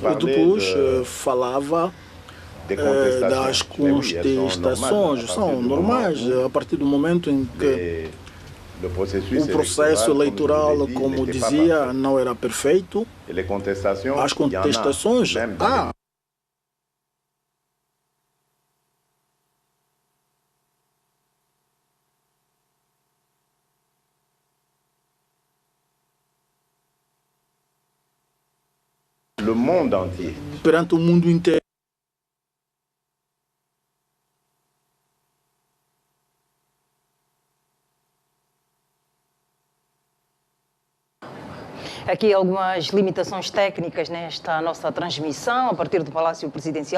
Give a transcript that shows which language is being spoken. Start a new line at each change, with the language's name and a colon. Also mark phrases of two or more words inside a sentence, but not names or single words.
Portuguese: E depois falava das contestações, são normais, a partir do momento em que o processo eleitoral, como dizia, não era perfeito. As contestações,
French: le monde entier.
Portuguese: Perante o mundo inteiro. Aqui algumas limitações técnicas nesta nossa transmissão, a partir do Palácio Presidencial,